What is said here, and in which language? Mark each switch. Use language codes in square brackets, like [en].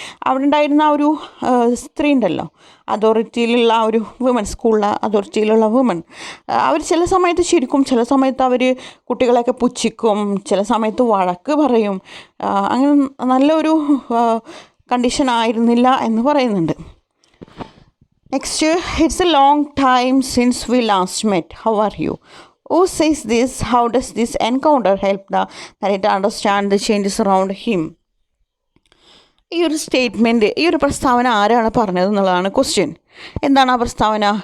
[ml] അവിടെ ഉണ്ടായിരുന്ന ഒരു സ്ത്രീ ഉണ്ടല്ലോ, അതോറിറ്റിയിലുള്ള ഒരു വുമൻ, സ്കൂളിലെ അതോറിറ്റിയിലുള്ള വുമൻ, അവർ ചില സമയത്ത് ചിരിക്കും, ചില സമയത്ത് അവർ കുട്ടികളെയൊക്കെ പുച്ഛിക്കും, ചില സമയത്ത് വഴക്ക് പറയും. അങ്ങനെ നല്ലൊരു കണ്ടീഷൻ ആയിരുന്നില്ല എന്ന് പറയുന്നുണ്ട്. [en] Next, it's a long time since we last met. How are you? Who says this? How does this encounter help the narrator understand the changes around him? [ml] ഈ ഒരു സ്റ്റേറ്റ്മെൻറ്റ്, ഈ ഒരു പ്രസ്താവന ആരാണ് പറഞ്ഞത് എന്നുള്ളതാണ് ക്വസ്റ്റ്യൻ. എന്താണ് ആ പ്രസ്താവന?